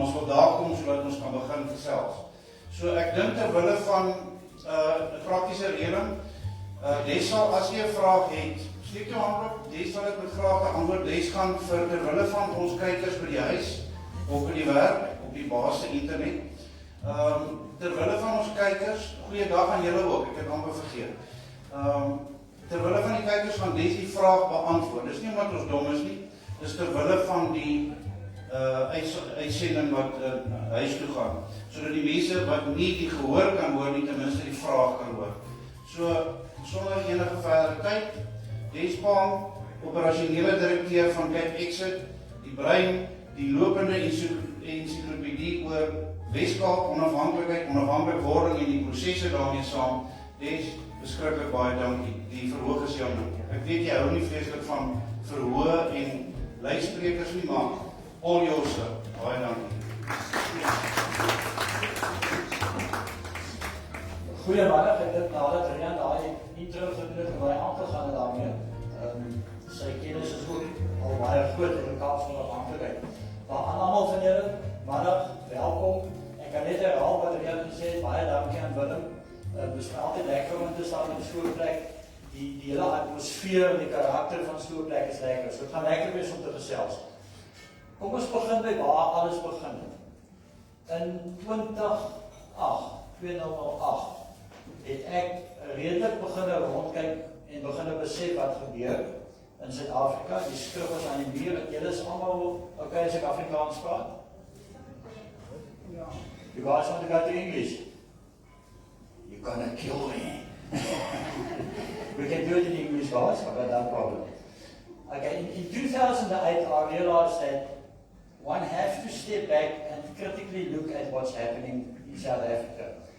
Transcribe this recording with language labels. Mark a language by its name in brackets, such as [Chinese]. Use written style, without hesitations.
[Afrikaans] Ons wil daar kom sodat ons kan begin gesels. So ek dink terwille van 'n praktiese reëling, Des sal as jy 'n vraag het, steek jou hand op, Des sal ek met graag antwoord. Des gaan vir terwille van ons kykers by die huis of by die werk op die basis internet. Terwille van ons kykers, goeiedag aan julle ook, ek het amper vergeet. Terwille van die kykers gaan Des die vraag beantwoord. Dis nie omdat ons dom is nie, dis terwille van die uitsending wat huis toe gaan, sodat die mense wat nie die gehoor kan hoor nie, ten minste die vraag kan hoor. So, sonder enige verdere tyd, Des Palm, operasionele direkteur van CapeXit, die brein, die lopende ensiklopedie oor Weskaap, onafhanklik wording en die prosesse daarmee saam. Des, beskiklik baie dankie. Die verhoog is jou dankie. Ek weet jy hou nie vreeslik van verhoog en luidsprekers nie, maar [English] all yours, sir. [Afrikaans] Baie dankie. Goeiemiddag, ek dink nadat Rian daai intro gedoen het en baie aangegaan het daarmee. Sy kennis is ook al baie groot in die Kaap van onafhanklikheid. Maar aan almal van julle, middag, welkom. Ek kan net herhaal wat Rian gesê het, baie dankie aan Willem. Dit is altyd lekker om te staan op 'n skoolplek. Die hele atmosfeer en die karakter van so 'n plek is lekker. So dit gaan lekker wees om te gesels. Kom ons begin by waar alles begin het. In 2008 het ek redelik begin rondkyk en begin besef wat gebeur in Suid-Afrika. Die skrif is aan die muur. Julle is almal okay as ek Afrikaans praat? Ja. [English] You guys want to go to English? You're gonna kill me. We can do it in English, guys, I've got no problem. Okay, in 2008, I realized that one has to step back and critically look at what's happening in South Africa.